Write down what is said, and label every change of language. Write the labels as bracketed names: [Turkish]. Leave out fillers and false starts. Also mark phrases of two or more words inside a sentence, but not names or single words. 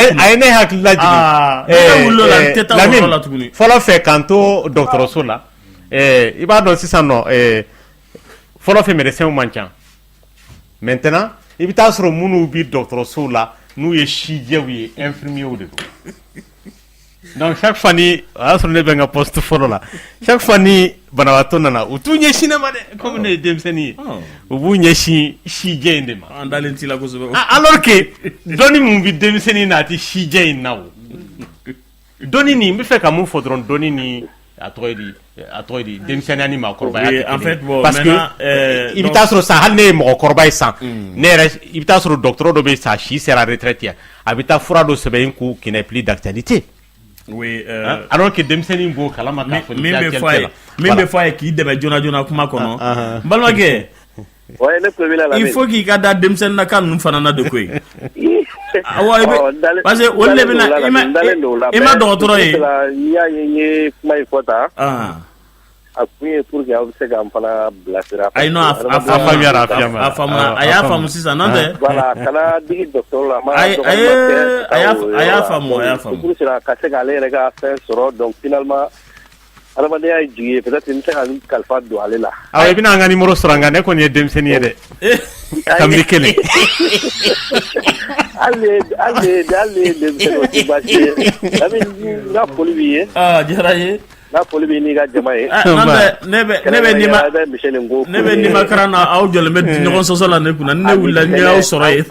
[Bambara] a ye ne hakili lajigin Lamine fɔlɔ fɛ k'an to dɔgɔtɔrɔso la i b'a dɔn sisan nɔ fɔlɔ fɛ médecins man ca maintenant i bɛ taa sɔrɔ minnu bi dɔgɔtɔrɔsow la n'u ye sijɛw ye infirmiers de don donc [French] chaque fois [Bambara] ni o y'a sɔrɔ ne bɛ n ka poste fɔlɔ la [French] chaque fois [Bambara] ni banabaatɔ nana u t'u ɲɛsin ne ma dɛ comme ne ye denmisɛnnin ye u b'u ɲɛsin sijɛ in de ma an dalen t'i la kosɛbɛ alors que dɔnni mun bi denmisɛnnin na a tɛ sijɛ in na o dɔnni nin n bɛ fɛ ka mun fɔ dɔrɔn dɔnni ni a tɔgɔ di denmisɛnninya ni maakɔrɔbaya [French] en fait bon [Bambara] parce que i bɛ taa sɔrɔ san hali ne ye mɔgɔkɔrɔba ye san ne yɛrɛ i bɛ taa sɔrɔ dɔgɔtɔrɔ dɔ bɛ sa si sera retraite ye a bɛ taa fura dɔ sɛbɛn in kun [French] qui n'est plus d'actualité [Bambara] oui alors que denmisɛnnin b'o kalama k'a fɔ min bɛ fɔ a ye k'i dɛmɛ joona joona kuma kɔnɔ n balimakɛ [French] il faut [Bambara] k'i ka da denmisɛnnin na kan ninnu fana na de koyi [French] parce que [Bambara] olu de bɛ na i ma dɔgɔtɔrɔ ye n'i y'a ye n ye kuma in fɔ tan a kun ye [French] pour que [Bambara] aw bɛ se k'an fana bilasira ayi non a faamuyara a y'a faamu sisan n'o tɛ voilà kana digi dɔgɔtɔrɔ la a y'a faamu pour ka se k'ale yɛrɛ ka fɛn sɔrɔ [French] donc finalement [Bambara] adamadenya ye jigi ye peut-être n tɛ ka n kalifa don ale la awɔ i bɛna an ka numéro sɔrɔ nka ne kɔni ye denmisɛnnin ye dɛ kabini kelen hali ye denmisɛnnin o tɛ baasi ye n ka foli b'i ye diyara n ye n'a foli b'i n'i ka jama ye ne bɛ nimakara na aw jɔlen bɛ ɲɔgɔn sɔsɔ la ne kunna ni ne wulila n y'aw sɔrɔ yen